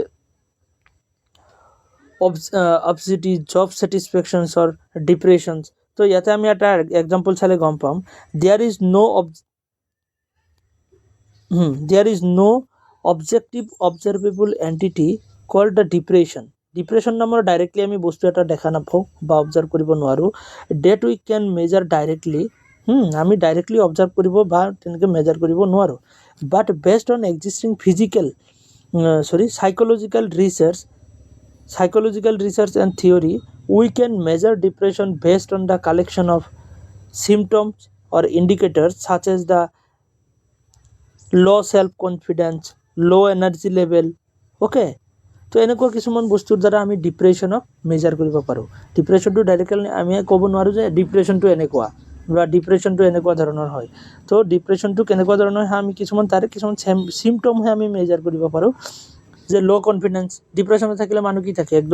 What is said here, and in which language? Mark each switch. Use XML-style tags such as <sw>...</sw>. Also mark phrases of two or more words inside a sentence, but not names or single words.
<en>obesity job satisfactions or depressions</en> <as>তো ইয়াতে আমি এটা एग्जांपल চালে গম পাম</as> <en>there is no objective observable entity called the depression</en> <as>নামৰ ডাইৰেক্টলি আমি বস্তু এটা দেখা নাপাও বা অবজাৰ্ভ কৰিব নোৱাৰো</as> <en>that we can measure directly</en> <as>আমি ডাইৰেক্টলি অবজাৰ্ভ কৰিব বা তেনেকে মেজাৰ কৰিব নোৱাৰো</as> <en>but based on existing psychological research and theory we can measure depression based on the collection of symptoms or indicators such as the low self confidence low energy level okay</en> <as>তো এনেকুৱা কিছুমান বস্তুৰ দ্বাৰা আমি ডিপ্ৰেছনক মেজাৰ কৰিব পাৰো ডিপ্ৰেছনটো ডাইৰেক্টলি আমি ক'ব নোৱাৰো যে ডিপ্ৰেছনটো এনেকুৱা বা ডিপ্ৰেছনটো এনেকুৱা ধৰণৰ হয় তো ডিপ্ৰেছনটো কেনেকুৱা ধৰণৰ হয় আমি কিছুমান সিম্পটম হে আমি মেজাৰ কৰিব পাৰো যে</as> <en>low confidence</en> <as>ডিপ্ৰেছনত থাকিলে মানুহ কি থাকে একদম</as>